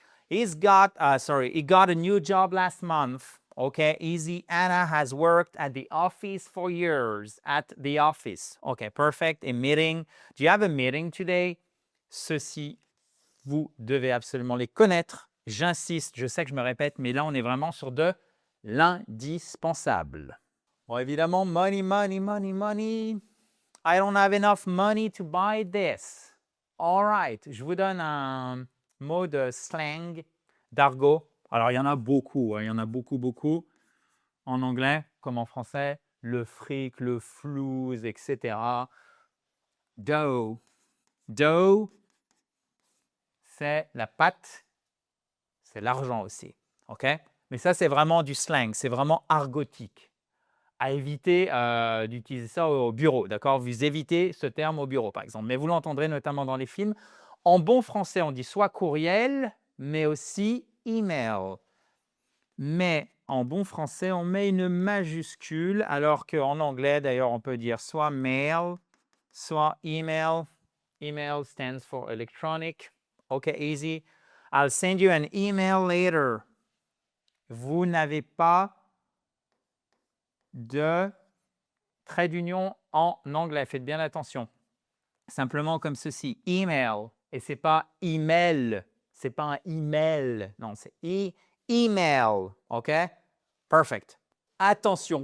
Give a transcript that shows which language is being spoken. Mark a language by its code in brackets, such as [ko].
[en] He got a new job last month. Okay, easy. Anna has worked at the office for years. At the office. Okay, perfect. A meeting. Do you have a meeting today? [fr] Ceci, vous devez absolument les connaître. J'insiste, je sais que je me répète, mais là, on est vraiment sur de l'indispensable. Bon, évidemment, money, money, money, money. [en] I don't have enough money to buy this. All right, [fr] je vous donne un mot de slang, d'argot. Alors, il y en a beaucoup, il y en a beaucoup en anglais comme en français. Le fric, le flouze, etc. Dough. Dough, c'est la pâte, c'est l'argent aussi. OK? Mais ça, c'est vraiment du slang, c'est vraiment argotique. À éviter d'utiliser ça au bureau, d'accord? Vous évitez ce terme au bureau, par exemple. Mais vous l'entendrez notamment dans les films. En bon français, on dit soit courriel, mais aussi email. mais en bon français, on met une majuscule, alors qu'en anglais, d'ailleurs, on peut dire soit mail, soit email. [en] Email stands for electronic. OK, easy. I'll send you an email later. [fr] Vous n'avez pas de trait d'union en anglais. Faites bien attention. Simplement comme ceci. Email. Et ce n'est pas email. Ce n'est pas un email. Non, c'est email. OK? Perfect. Attention.